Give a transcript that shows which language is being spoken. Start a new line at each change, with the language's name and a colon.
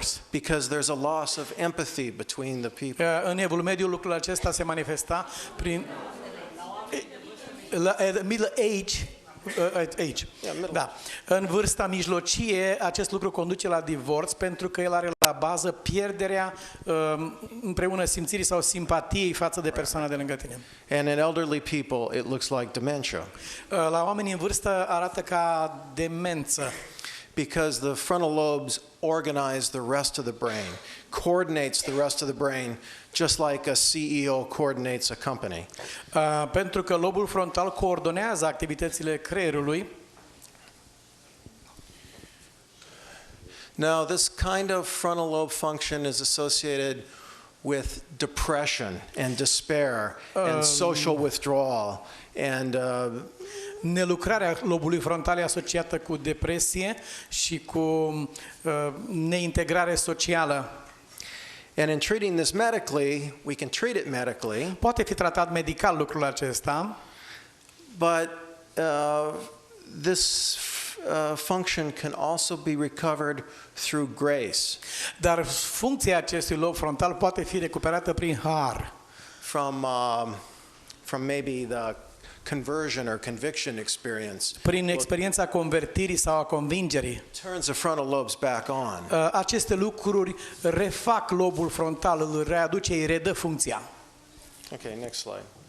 English: Because there's a loss of empathy between the people.
Romanian: În Evul Mediu lucrul acesta se manifesta prin
English: middle age.
Romanian: Da. În vârsta mijlocie, acest lucru conduce la divorț pentru că el are la bază pierderea împreună simțirii sau simpatiei față de persoana de lângă tine.
English: And in elderly people, it looks like dementia.
Romanian: La oamenii în vârstă arată ca demență.
English: Because the frontal lobes organize the rest of the brain, coordinates the rest of the brain, just like a CEO coordinates a company.
Romanian: Pentru că lobul frontal coordonează activitățile creierului.
English: Now, this kind of frontal lobe function is associated with depression and despair and social withdrawal and
Romanian: nelucrarea lobului frontal e asociată cu depresie și cu neintegrare socială.
English: And in treating this medically, we can treat it medically.
Romanian: Poate fi tratat medical lucrul acesta.
English: But this function can also be recovered through grace.
Romanian: Dar funcția acestui lob frontal poate fi recuperată prin har.
English: From maybe the conversion or conviction experience.
Romanian: Prin experiența convertirii sau a convingerii.
English: Turns the frontal lobes back on.
Romanian: Aceste lucruri refac lobul frontal, îl readuce, îi redă funcția.
English: Okay, next slide.